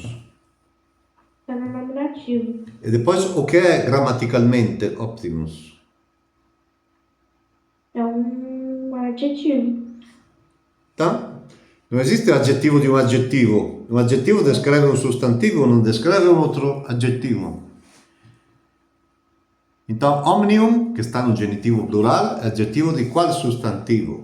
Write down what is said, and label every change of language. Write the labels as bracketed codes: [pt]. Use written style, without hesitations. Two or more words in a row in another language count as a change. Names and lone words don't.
[pt] Tá no nominativo. E depois o que é gramaticalmente Optimus? É um adjetivo. Tá? [it] Non esiste l'aggettivo di un aggettivo. Un aggettivo descreve un sostantivo, non descreve un altro aggettivo. Então, omnium, che sta [pt] no genitivo plural, [it] è aggettivo di qual sostantivo?